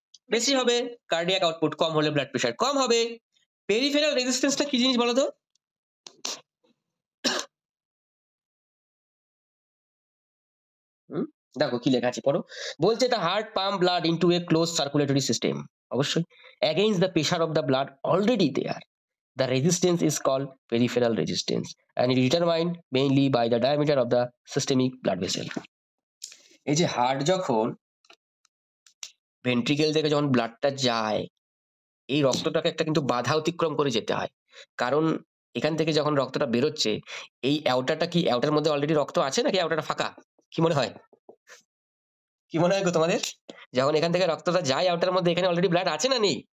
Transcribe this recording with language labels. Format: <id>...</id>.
<bn>বেশি হবে। Cardiac output কম হলে ব্লাড প্রেশার কম হবে। পেরিফেরাল রেজিস্ট্যান্সটা কি জিনিস বলো তো? দেখো কি লেখা আছে, পড়ো। বলছে</bn> <en>The heart pump blood into a close circulatory system, অবশ্যই against the pressure of the blood already there. The resistance is called peripheral resistance and it is determined mainly by the diameter of the systemic blood vessel.</en> <bn>এই যে heart যখন ventricle থেকে যখন ব্লাডটা যায়, এই রক্তটাকে একটা কিন্তু বাধা অতিক্রম করে যেতে হয়। কারণ এখান থেকে যখন রক্তটা বেরোচ্ছে, এই অ্যাওটাটা কি, অ্যাওটার মধ্যে অলরেডি রক্ত আছে নাকি অ্যাওটাটা ফাঁকা? কি মনে হয়, কি মনে হয় গো তোমাদের? যখন এখান থেকে রক্তটা যায় অ্যাওটার মধ্যে, এখানে অলরেডি ব্লাড আছে না নেই?</bn>